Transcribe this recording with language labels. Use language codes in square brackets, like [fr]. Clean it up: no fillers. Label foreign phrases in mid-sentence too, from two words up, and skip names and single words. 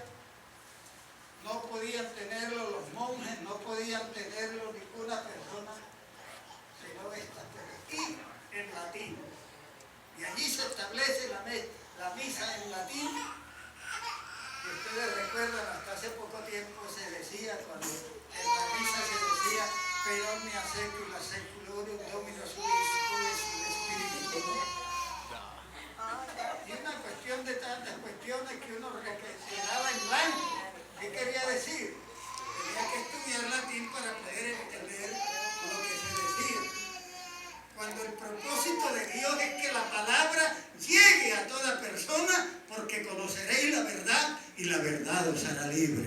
[es] No podían tenerlo los monjes, no podían tenerlo ninguna persona, sino esta, y en latín. Y allí se establece la misa en latín. Y ustedes recuerdan, hasta hace poco tiempo se decía, cuando en la misa se decía, [la] per omnia saecula saeculorum Domino Subis Spiritus. [es] Y una cuestión de tantas cuestiones que uno reflexionaba en blanco. ¿Qué quería decir? Tenía que estudiar latín para poder entender lo que se decía. Cuando el propósito de Dios es que la palabra llegue a toda persona, porque conoceréis la verdad y la verdad os hará libre.